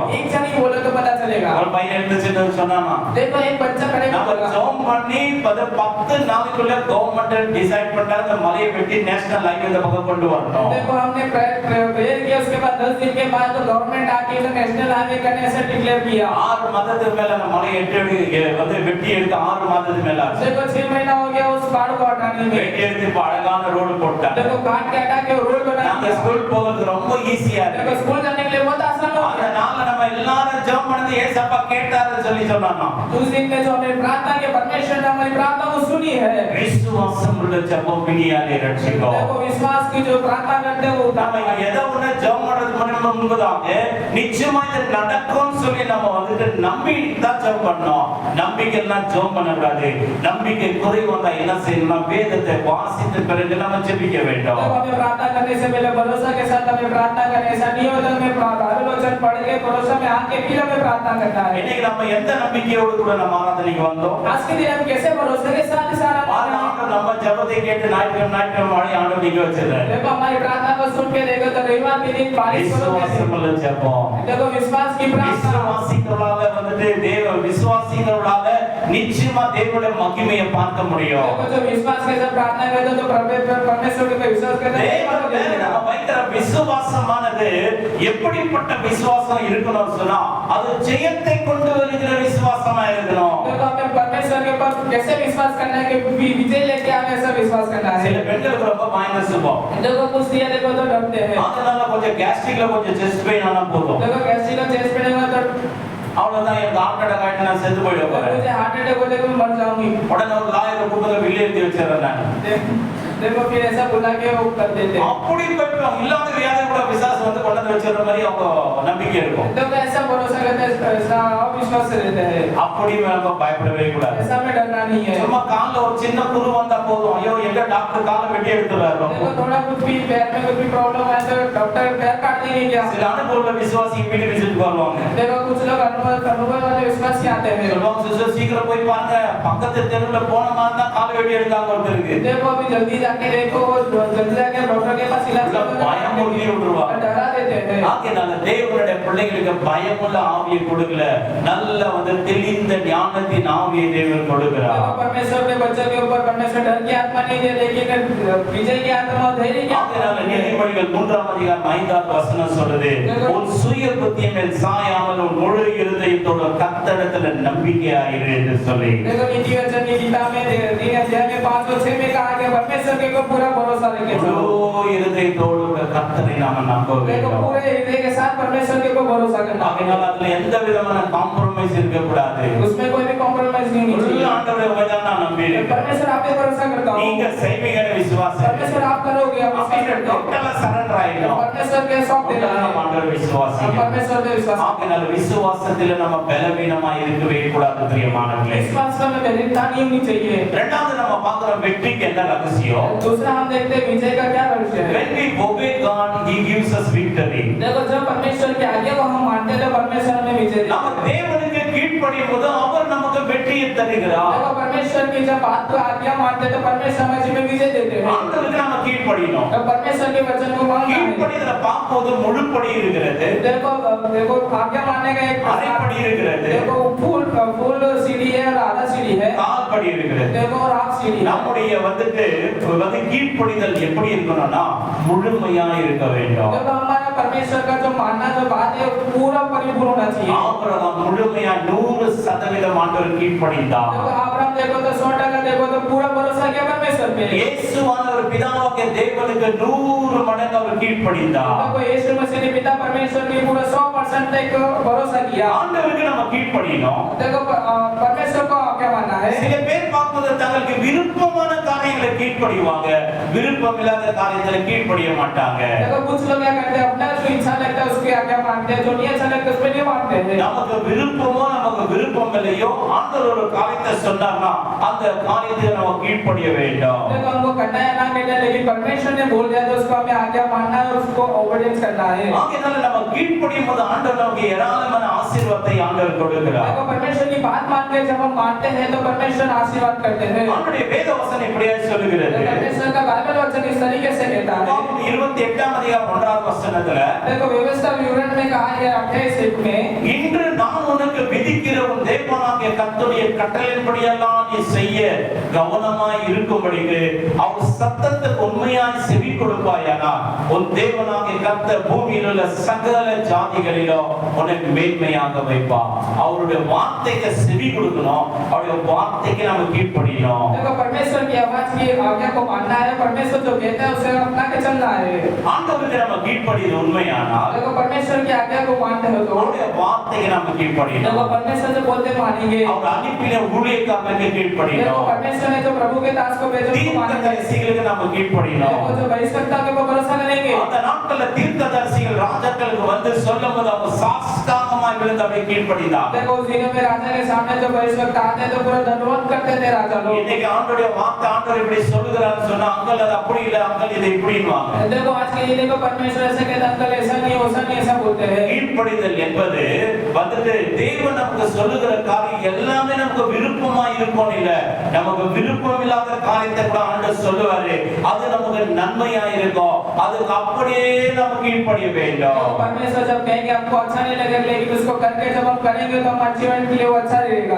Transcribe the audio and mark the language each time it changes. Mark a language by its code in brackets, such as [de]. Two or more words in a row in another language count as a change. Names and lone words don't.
[hi] एक जन ही बोले तो पता चलेगा [ta] ஒரு பையன் எழுந்துச்சுன்னு சொன்னானா [hi] देखो एक बच्चा खड़े [ta] நம்ம [hi] होकर [ta] ஜோம் பண்ணி 10 நாளுக்குள்ள கவர்மெண்ட் டிசைட் பண்ணா அந்த மலையை வெட்டி [en] national highway [ta] இந்த பக்கம் கொண்டு வரணும் [hi] देखो हमने प्रेयर किया उसके बाद 10 दिन के बाद तो गवर्नमेंट आके इसे [en] national highway [hi] करने से डिक्लेयर किया [ta] 6 மாதத்துக்கு மேல அந்த மலையை வந்து வெட்டி எடுத்து 6 மாதத்துக்கு மேல ஆச்சு [hi] देखो 6 महीना हो गया उस पहाड़ को हटाने में [ta] வெட்டி எடுத்து இப்ப அழகான ரோடு போட்டாங்க [hi] देखो काट के हटा के रोड बना [ta] நம்ம [hi] दिया [ta] ஸ்கூல் போறது ரொம்ப ஈஸியா [hi] देखो [ta] இருக்கு [hi] स्कूल जाने के लिए बहुत आसान हो गया [ta] அதனால நம்ம எல்லாரும் ஜெபம் பண்ணி ஏசப்பா கேட்டாருன்னு சொல்லி சொன்னாங்க [hi] उस दिन में जो हमने प्रार्थना की परमेश्वर ने हमारी प्रार्थना को सुनी है [ta] விசுவாசம் உள்ள ஜெபம் பிணியாலே ரட்சிக்கும் [hi] देखो विश्वास की जो प्रार्थना करते हैं वो [ta] நம்ம எதை ஒண்ணு ஜெபம் பண்றதுக்கு முன்பதாக நிச்சயமா இது நடக்கும்னு சொல்லி நம்ம வந்துட்டு நம்பி தான் ஜெபம் பண்ணோம் நம்பிக்கை எல்லாம் ஜெபம் பண்ணக்கூடாது நம்பிக்கை குறைவு வந்தா என்ன செய்யணும் வேதத்தை வாசித்த பிறகு நம்ம ஜெபிக்க வேண்டும் [hi] देखो हमें प्रार्थना करने से पहले भरोसा के साथ हमें प्रार्थना करने ऐसा नहीं होता हमें आलोचन पढ़ के भरोसा में आके फिर हमें प्रार्थना करना है [ta] இன்னைக்கு நம்ம எந்த நம்பிக்கையோடு கூட நம்ம ஆராதனைக்கு வந்தோம் [hi] आज के दिन हम कैसे भरोसे के साथ इस आराधना [ta] ஆண்டவர் நம்ம ஜெபத்தை கேட்டு ஞாயிற்றுக்கிழமை மழை ஆண்டவர் நீங்க வச்சிருக்காரு [hi] देखो हमारी प्रार्थना को सुन के देखो तो रविवार के दिन बारिश [ta] விசுவாசம் உள்ள ஜெபம் [hi] देखो विश्वास की प्रार्थना [ta] விசுவாசிகளோட வந்துட்டு விசுவாசிகளோட நிச்சயமா தேவனுடைய மகிமையை பார்க்க முடியும் [hi] देखो जो विश्वास के साथ प्रार्थना करते तो परमेश्वर पे विश्वास करते हैं [ta] நம்ம வைக்கிற விசுவாசமானது எப்படிப்பட்ட விசுவாசம் இருக்கணும் சொன்னா அது ஜெயத்தை கொண்டு வருகிற விசுவாசமா இருக்கணும் [hi] देखो हमें परमेश्वर के ऊपर कैसे विश्वास करना है कि विजय लेके हमें ऐसा विश्वास करना है [ta] சில பெண்களுக்கு ரொம்ப பயந்த சுபாவம் [hi] देखो कुछ दिया देखो तो डरते हैं [ta] அதனால கொஞ்சம் கேஸ்ட்ரிக்ல கொஞ்சம் [en] chest pain [ta] ஆனா போதும் [hi] देखो कैसी का [en] chest pain [hi] हुआ तो [ta] அவ்வளவுதான் எனக்கு [en] heart attack [ta] ஆயிட்டு நான் செத்து போயிட போறேன் [hi] मुझे [en] heart attack [hi] हो जाएगा मैं मर जाऊंगी [ta] உடனே ஒரு லாயரை கூப்பிட்டு வெளியே எழுதி வச்சிடறேன் நான் [hi] देखो फिर ऐसा बुला के वो कर देते हैं [ta] அப்படிப்பட்ட இல்லாத வியாதி கூட விசுவாசம் வந்து கொண்டு வந்து வச்சிடுற மாதிரி அவங்க நம்பிக்கை இருக்கும் [hi] तो ऐसा भरोसा करते हैं ऐसा अविश्वास से रहते हैं [ta] அப்படி நம்ம பயப்படவே கூடாது [hi] ऐसा में डरना नहीं है [ta] சும்மா கால்ல ஒரு சின்ன குரு வந்தா போதும் ஐயோ எங்க டாக்டர் காலை வெட்டி எடுத்துறாரு [hi] देखो थोड़ा कुछ भी पैर में कुछ भी प्रॉब्लम है तो डॉक्टर पैर काट देंगे क्या [ta] சில அனுபவ விசுவாசி வீட்டு விசிட் வருவாங்க [hi] देखो कुछ लोग अनुभव वाले विश्वास से आते हैं [ta] சொல்லுவாங்க சிஸ்டர் சீக்கிரம் போய் பாருங்க பக்கத்து தெருவுல போன மாதிரி தான் கால் வெட்டி எடுத்தாங்க ஒருத்தருக்கு [hi] देखो अभी जल्दी जाके देखो जल्दी जाके डॉक्टर के पास इलाज [ta] பயம் ஊட்டி விட்டுருவாங்க [hi] डरा देते हैं [ta] ஆகையால தேவனுடைய பிள்ளைகளுக்கு பயமுள்ள ஆவியை கொடுக்கல நல்ல வந்து தெளிந்த ஞானத்தின் ஆவியை தேவன் கொடுக்கிறார் [hi] देखो परमेश्वर के बच्चों के ऊपर परमेश्वर डर की आत्मा नहीं दे लेकिन विजय की आत्मा और धैर्य की [ta] ஆகையால நீதிமொழிகள் 3ஆம் அதிகாரம் 5ஆம் வசனம் சொல்றது உன் சுய புத்தியின் மேல் சாயாமல் உன் முழு இருதயத்தோட கர்த்தரிடத்துல நம்பிக்கையாயிரு என்று சொல்லி [hi] देखो नीति वचन की किताब में 3 अध्याय में 5 और 6 में कहा गया परमेश्वर के ऊपर पूरा भरोसा रखे [ta] முழு இருதயத்தோடு கர்த்தரை நாம நம்ப [hi] देखो [ta] வேண்டும் [hi] पूरे हृदय के साथ परमेश्वर के ऊपर भरोसा करना [ta] ஆகையால அதுல எந்த விதமான காம்ப்ரமைஸ் இருக்க கூடாது [hi] उसमें कोई भी कॉम्प्रोमाइज नहीं होनी [ta] முழு [hi] चाहिए [ta] ஆண்டவரை உபதேசம் நான் நம்பியிருக்கேன் [hi] परमेश्वर आप पे भरोसा करता हूं [ta] நீங்க செய்வீங்கன்னு விசுவாசம் [hi] परमेश्वर आप करोगे आप विश्वास करते हो [en] totally surrender [ta] ஆயிடும் [hi] परमेश्वर के सौंप देना है [ta] ஆண்டவர் விசுவாசிங்க [hi] परमेश्वर पे विश्वास [ta] ஆகையால விசுவாசத்துல நம்ம பலவீனமா இருக்கவே கூடாது பிரியமானவர்களே [hi] विश्वास में बलहीनता नहीं होनी चाहिए [ta] இரண்டாவது நம்ம பார்க்கிற வெற்றிக்கு என்ன ரகசியம் [hi] दूसरा हम देखते हैं विजय का क्या रहस्य है [en] when we obey God he gives us victory [hi] देखो जब परमेश्वर के आगे वो हम मानते हैं तो परमेश्वर हमें विजय देता [ta] நம்ம [hi] है [ta] தேவனுக்கு கீழ்ப்படியும் போது அவர் நமக்கு வெற்றியை தருகிறார். [hi] देखो परमेश्वर की जब बात को आज्ञा मानते हैं तो परमेश्वर हमें जीवन विजय देते हैं। [ta] ஆண்டவருக்கு நாம கீழ்ப்படியணும். [hi] तो परमेश्वर के वचन को मानना है। [ta] கீழ்ப்படிதல பார்க்கும்போது முழுப்படி இருக்கிறது, [hi] देखो देखो आज्ञा मानने का एक [ta] அரைப்படி இருக்கிறது, [hi] देखो फुल सीढ़ी है और आधा सीढ़ी है, [ta] கால்படி இருக்கிறது. [hi] देखो और हाफ सीढ़ी है। [ta] நம்முடைய கீழ்ப்படிதல் எப்படி இருக்கணும்னா முழுமையா இருக்க வேண்டும். [hi] देखो हमारा परमेश्वर का जो मानना जो बात है पूरा परिपूर्ण होना चाहिए। [ta] ஆபிரகாம் முழுமையா 100% ஆண்டவர் கீழ்ப்படிந்தார். [hi] देखो अब्राहम देखो तो 100% देखो तो पूरा भरोसा किया परमेश्वर पे। [ta] இயேசுவானவர் பிதாவாகிய தேவனுக்கு 100 மடங்கு அவர் கீழ்ப்படிந்தார். [hi] देखो यीशु मसीह ने पिता परमेश्वर के पूरा 100% तक भरोसा किया। [ta] ஆண்டவருக்கு நம்ம கீழ்ப்படியணும். [hi] देखो परमेश्वर को क्या मानना है? [ta] சில பேர் பார்க்கும்போது தங்களுக்கு விருப்பமான காரியங்களை கீழ்ப்படிவாங்க, விருப்பம் இல்லாத காரியங்களை கீழ்ப்படிய மாட்டாங்க. [hi] देखो कुछ लोग क्या करते हैं अपना जो इच्छा लगता है उसकी आज्ञा मानते हैं, जो नहीं अच्छा लगता है उस पे नहीं मानते हैं। [ta] நமக்கு விருப்பமோ நமக்கு விருப்பம் இல்லையோ ஆண்டவர் ஒரு காரியத்தை சொன்னார்னா அந்த காரியத்தை நம்ம கீழ்ப்படிய வேண்டும். [hi] देखो हमको करना है ना करना है, लेकिन परमेश्वर ने बोल दिया तो उसको हमें आज्ञा मानना है और उसको ओबीडियंस करना है। [ta] ஆகையால நம்ம கீழ்ப்படியும் போது ஆண்டவர் நமக்கு ஏராளமான ஆசீர்வாதத்தை ஆண்டவர் கொடுக்கிறார். [hi] देखो परमेश्वर की बात मान के जब हम मानते हैं तो परमेश्वर आशीर्वाद करते हैं। [ta] அவருடைய வேத வசனம் இப்படியே சொல்லுகிறது. [hi] परमेश्वर का बाइबल वचन इस तरीके से कहता है। [ta] 28ஆம் அதிகாரம் 1ஆம் வசனத்துல [hi] देखो व्यवस्था विवरण में कहा है 28 में, [ta] இன்று நான் உனக்கு விதிக்கிற உன் தேவனாகிய கர்த்தருடைய கட்டளையின்படியெல்லாம் நீ செய்ய கவனமாய் இருக்கும்படிக்கு அவர் சத்தத்துக்கு உண்மையாய் செவி கொடுப்பாயானால் உன் தேவனாகிய கர்த்தர் பூமியில் உள்ள சகல ஜாதிகளிலும் உனக்கு மேன்மையாக வைப்பார். அவருடைய வார்த்தைக்கு செவி கொடுக்கணும், அவருடைய வார்த்தைக்கு நாம கீழ்ப்படியணும். [hi] देखो परमेश्वर की आवाज की आज्ञा को मानना है, परमेश्वर जो कहता है उसे अपना के चलना है। [ta] ஆண்டவருக்கு நம்ம கீழ்ப்படியது உண்மையானால் [hi] देखो परमेश्वर की आज्ञा को मानते हो तो [ta] அவருடைய வார்த்தைக்கு நாம கீழ்ப்படியணும். [hi] देखो परमेश्वर जो बोलते मानेंगे। [ta] அவர் அனுப்பின ஊழியக்காரருக்கு [hi] देखो [ta] கீழ்ப்படியணும். [hi] परमेश्वर ने जो प्रभु के दास को भेजा उसको मानेंगे। [ta] தீர்க்கதரிசிகளுக்கு நாம கீழ்ப்படியணும். [hi] देखो जो भविष्यवक्ता के ऊपर भरोसा करेंगे। [ta] அந்த நாட்கள்ல தீர்க்கதரிசிகள் ராஜாக்களுக்கு வந்து சொல்லும்போது அவங்க சாஷ்டாங்கமாய் விழுந்து அப்படியே கீழ்ப்படிந்தார். [hi] देखो उस दिनों में राजा के सामने जो भविष्यवक्ता आते हैं तो पूरा दंडवत करते थे राजा लोग। [ta] இன்னைக்கு ஆண்டவருடைய வார்த்தை ஆண்டவர் இப்படி சொல்லுகிறான்னு சொன்னா அங்கல் அது அப்படி இல்ல, அங்கல் இது இப்படின்னுவாங்க. [hi] देखो आज के दिन को परमेश्वर ऐसे कहता है अंकल ऐसा नहीं वैसा नहीं ऐसा बोलते हैं। [ta] கீழ்ப்படிதல் என்பது வந்து தேவன் நமக்கு சொல்லுகிற காரியம் எல்லாமே நமக்கு விருப்பமா இருக்கும் இல்ல, நமக்கு விருப்பம் இல்லாத காரியத்தை கூட ஆண்டவர் சொல்லுவாரு, அது நமக்கு நன்மையா இருக்கும், அதுக்கு அப்படியே நம்ம கீழ்ப்படிய வேண்டும். [hi] परमेश्वर जब कहेंगे आपको अच्छा नहीं लगेगा लेकिन उसको करके जब हम करेंगे तो हमारे जीवन के लिए वो अच्छा रहेगा।